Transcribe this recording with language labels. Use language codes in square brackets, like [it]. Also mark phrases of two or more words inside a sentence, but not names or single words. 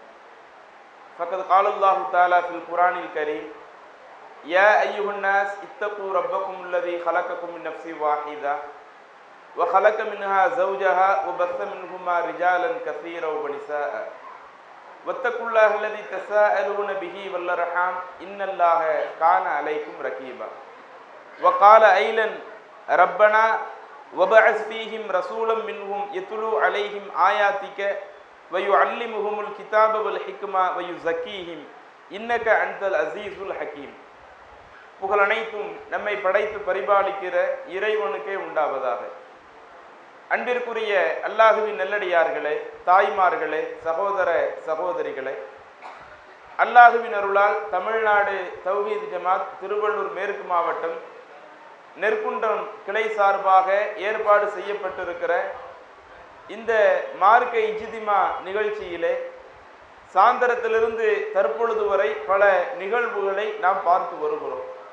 [ar] فقد قال الله تعالى في القرآن الكريم: يا أيها الناس اتقوا ربكم الذي خلقكم من نفس واحدة وخلق منها زوجها وبث منهما رجالا كثيرا ونساء واتقوا الله الذي تساءلون به والأرحام إن الله كان عليكم رقيبا. وقال أيضا: ربنا وبعث فيهم رسولا منهم يتلو عليهم آياتك ويعلمهم الكتاب والحكمة ويزكيهم إنك أنت العزيز الحكيم. [ta] புகழ் அனைத்தும் நம்மை படைத்து பரிபாலிக்கிற இறைவனுக்கே உண்டாவதாக. அன்பிற்குரிய அல்லாஹுவின் நல்லடியார்களே, தாய்மார்களே, சகோதர சகோதரிகளே, அல்லாஹுவின் அருளால் தமிழ்நாடு தௌஹீத் ஜமாத் திருவள்ளூர் மேற்கு மாவட்டம் நெற்குன்றம் கிளை சார்பாக ஏற்பாடு செய்யப்பட்டிருக்கிற இந்த மார்க்க இஜ்திமா நிகழ்ச்சியிலே சாயந்தரத்திலிருந்து தற்பொழுது வரை பல நிகழ்வுகளை நாம் பார்த்து வருகிறோம்.